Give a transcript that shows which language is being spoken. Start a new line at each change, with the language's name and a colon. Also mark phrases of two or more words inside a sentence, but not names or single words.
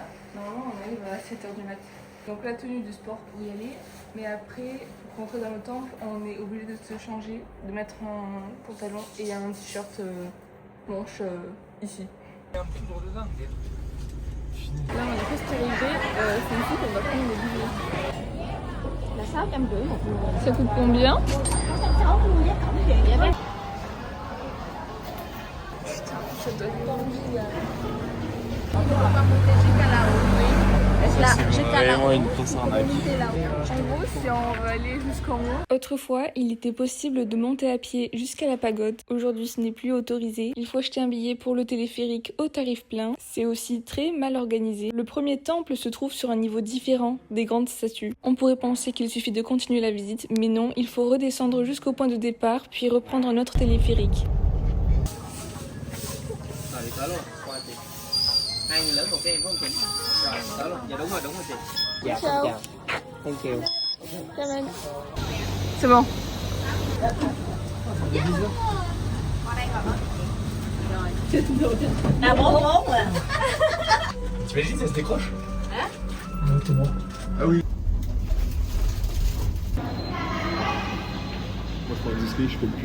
French: Normalement on arrive à 7h du mat. Donc la tenue de sport pour y aller. Mais après, pour rentrer dans le temple, on est obligé de se changer, de mettre un pantalon et un t-shirt manche ici. Il y a un petit tour dedans. Là on est presque arrivé, c'est ici qu'on va prendre le billet.
Vietnamese: là 650 một người.
French: Ça coûte combien?
Vietnamese: 660 luôn với cổng kìa vậy đó.
French: Putain, ça doit être tendu là. Là, jusqu'à là. Vraiment une grosse arnaque. En gros, si on va aller jusqu'en haut. Autrefois, il était possible de monter à pied jusqu'à la pagode. Aujourd'hui, ce n'est plus autorisé. Il faut acheter un billet pour le téléphérique au tarif plein. C'est aussi très mal organisé. Le premier temple se trouve sur un niveau différent des grandes statues. On pourrait penser qu'il suffit de continuer la visite, mais non, il faut redescendre jusqu'au point de départ, puis reprendre un autre téléphérique. Allez, allons.
Vietnamese: Hai người lớn một cái em phải không chị? Rồi, đó luôn. Dạ đúng rồi chị. Dạ, xin chào.
English: Thank you.
French: C'est bon.
Vietnamese: À 44 rồi.
French: T'imagines, ça se décroche? Ah oui. Moi, je prends le Disney, je fais le pute.